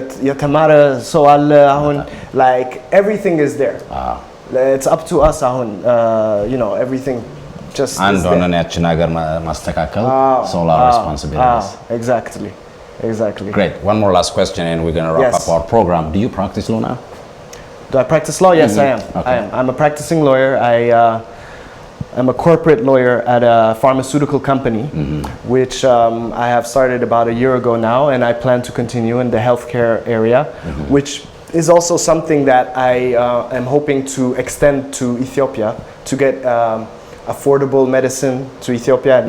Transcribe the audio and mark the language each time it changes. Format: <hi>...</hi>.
<am>የተማረ ሰው አለ አሁን</am> <en>like everything is there. It's up to us</en> <am>አሁን</am> <en>everything just</en> <am>አንድ ሆነን ያችን ሀገር ማስተካከል</am> <en>so our responsibilities. Exactly. Great. One more last question and we're going to wrap up our program. Do you practice law now? Do I practice law? Yes, I am. Okay. I'm a practicing lawyer. I'm a corporate lawyer at a pharmaceutical company, which I have started about a year ago now, and I plan to continue in the healthcare area, which is also something that I am hoping to extend to Ethiopia to get affordable medicine to Ethiopia.</en>